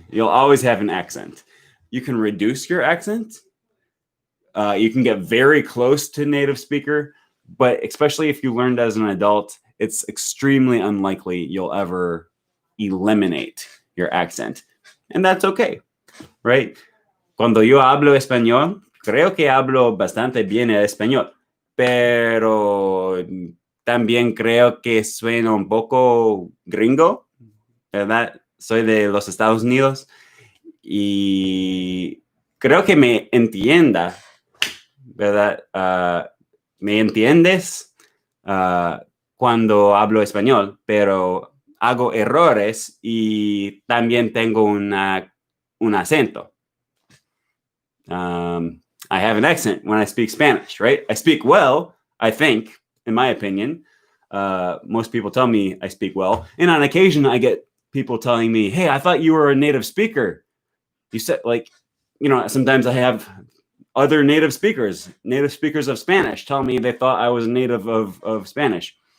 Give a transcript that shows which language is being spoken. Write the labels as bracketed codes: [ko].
[en] You'll always have an accent. You can reduce your accent. You can get very close to native speaker, but especially if you learned as an adult, it's extremely unlikely you'll ever eliminate your accent. And that's okay, right? [es] Cuando yo hablo español, creo que hablo bastante bien el español, pero también creo que suena un poco gringo, ¿verdad? Soy de los Estados Unidos y creo que me entienda, ¿verdad? Me entiendes cuando hablo español, pero hago errores y también tengo un acento. [en] I have an accent when I speak Spanish, right? I speak well, I think, in my opinion. Most people tell me I speak well. And on occasion, I get people telling me, "Hey, I thought you were a native speaker." You said, like, sometimes I have other native speakers of Spanish tell me they thought I was a native of Spanish.